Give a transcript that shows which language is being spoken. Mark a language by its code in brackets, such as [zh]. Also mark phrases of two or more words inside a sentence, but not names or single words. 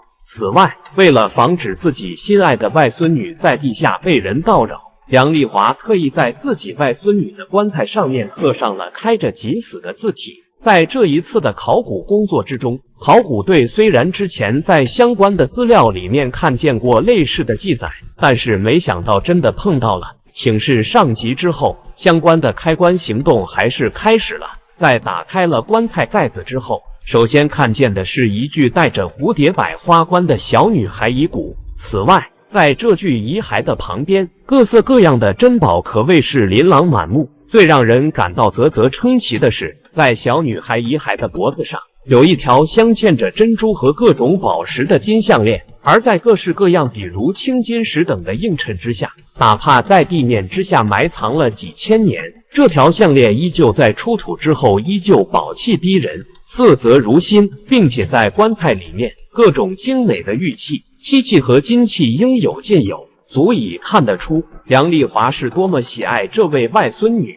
[zh] 此外，為了防止自己心愛的外孫女在地下被人盜擾，楊麗華特意在自己外孫女的棺材上面刻上了開着急死的字體。在這一次的考古工作之中，考古隊雖然之前在相關的資料裡面看見過類似的記載，但是沒想到真的碰到了。請示上級之後，相關的開棺行動還是開始了。在打開了棺材蓋子之後，首先看見的是一具帶着蝴蝶摆花冠的小女孩遺骨。此外，在這具遺骸的旁邊，各色各樣的珍寶可謂是琳琅滿目。最讓人感到嘖嘖稱奇的是，在小女孩遺骸的脖子上有一條鑲嵌着珍珠和各種寶石的金項鏈，而在各式各樣比如青金石等的映襯之下，哪怕在地面之下埋藏了幾千年，這條項鏈依舊在出土之後依舊寶氣逼人，色澤如新，並且在棺材裡面各種精美的玉器、漆器和金器應有盡有，足以看得出楊麗華是多麼喜愛這位外孫女。